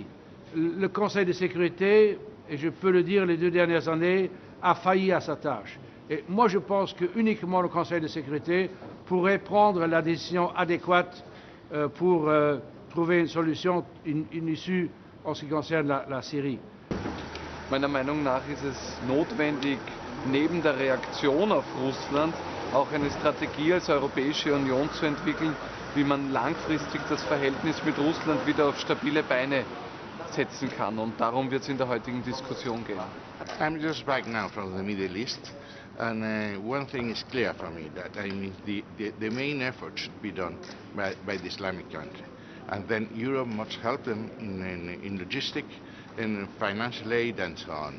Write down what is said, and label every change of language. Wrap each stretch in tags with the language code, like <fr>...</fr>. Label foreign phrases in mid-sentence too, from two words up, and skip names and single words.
<fr>Le Conseil de sécurité, et je peux le dire les 2 dernières années, a failli à sa tâche. Et moi je pense que uniquement le Conseil de sécurité pourrait prendre la décision adéquate pour trouver une solution, une issue en ce qui concerne la Syrie.</fr> <de>Meiner Meinung nach ist es notwendig, neben der Reaktion auf Russland auch eine Strategie als Europäische Union zu entwickeln, wie man langfristig das Verhältnis mit Russland wieder auf stabile Beine setzen kann. Und darum wird es in der heutigen Diskussion gehen.</de> <en>I'm just back now from the Middle East, and one thing is clear for me, that I mean the main effort should be done by the Islamic country, and then Europe must help them in logistic and financial aid and so on.</en>